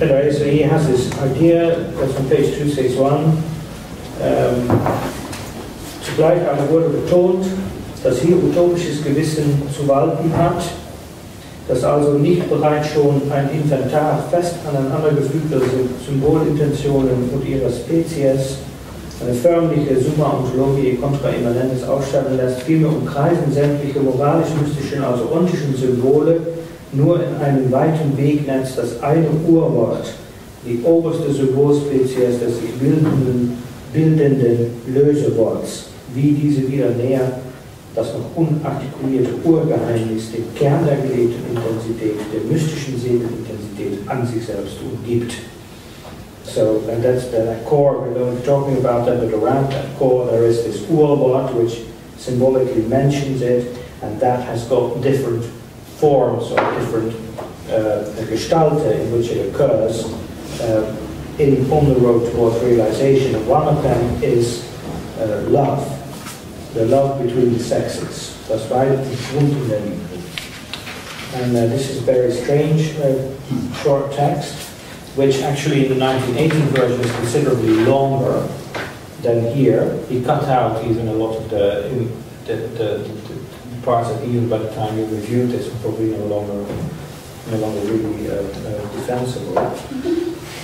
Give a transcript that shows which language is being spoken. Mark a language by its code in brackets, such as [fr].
[en] Anyway, so he has this idea, that's on page 261. [de] Zugleich aber wurde betont, dass hier utopisches Gewissen zu walten hat, dass also nicht bereits schon ein Inventar fest aneinandergefügter Symbolintentionen und ihrer Spezies eine förmliche Summa Ontologiae contra immanentes aufstellen lässt, vielmehr umkreisen sämtliche moralisch-mystischen, also ontischen Symbole nur in einem weiten Wegnetz das eine Urwort, die oberste Symbolspezies des sich bildenden Löseworts, wie diese wieder näher das noch unartikulierte Urgeheimnis, den Kern der gelebten Intensität, der mystischen Seelenintensität an sich selbst umgibt. [en] So, and that's the core, we're going to be talking about that, but around that core there is this Urwort which symbolically mentions it, and that has got different forms or different Gestalte in which it occurs on the road towards realization. And one of them is love. The love between the sexes. [de] Das Weib und Grund in der Liebe. [en] And this is a very strange short text, which actually in the 1918 version is considerably longer than here. He cut out even a lot of the parts that even by the time you reviewed this were probably no longer really defensible.